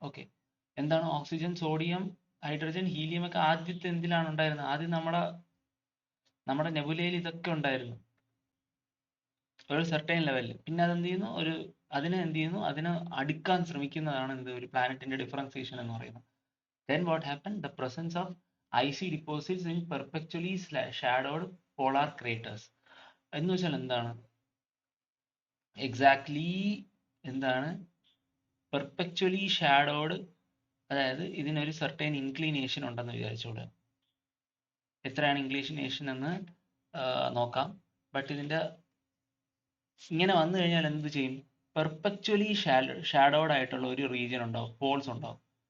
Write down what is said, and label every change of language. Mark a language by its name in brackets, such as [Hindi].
[Malayalam] Okay, എന്താണ് oxygen, sodium, hydrogen, helium ഒക്കെ ആദ്യത്തെ എന്തിലാണ് ഉണ്ടായിരുന്നത്? ആദ്യം നമ്മുടെ നെബുലയിൽ ഇതൊക്കെ ഉണ്ടായിരുന്നു ഒരു സെർട്ടൈൻ ലെവലിൽ. പിന്നെ അതെന്ത് ചെയ്യുന്നു, അതിനെ അടുക്കാൻ ശ്രമിക്കുന്നതാണ് എന്ത്, ഒരു പ്ലാനറ്റിന്റെ ഡിഫറൻസിയേഷൻ എന്ന് പറയുന്നത്. [English] Then what happened? The presence of icy deposits in perpetually shadowed polar craters. [Malayalam] എന്ന് വെച്ചാൽ എന്താണ് എക്സാക്ട്ലി, എന്താണ് പെർപെക്ച്വലി ഷാഡോഡ്, അതായത് ഇതിനൊരു സർട്ടൈൻ ഇൻക്ലിനേഷൻ ഉണ്ടെന്ന് വിചാരിച്ചോളൂ. എത്രയാണ് ഇൻക്ലിനേഷൻ എന്ന് നോക്കാം. ബട്ട് ഇതിന്റെ ഇങ്ങനെ വന്നു കഴിഞ്ഞാൽ എന്ത് ചെയ്യും, പെർപെക്ച്വലി ഷാഡോഡ് ആയിട്ടുള്ള ഒരു റീജിയൻ ഉണ്ടാവും, പോൾസ് ഉണ്ടാവും.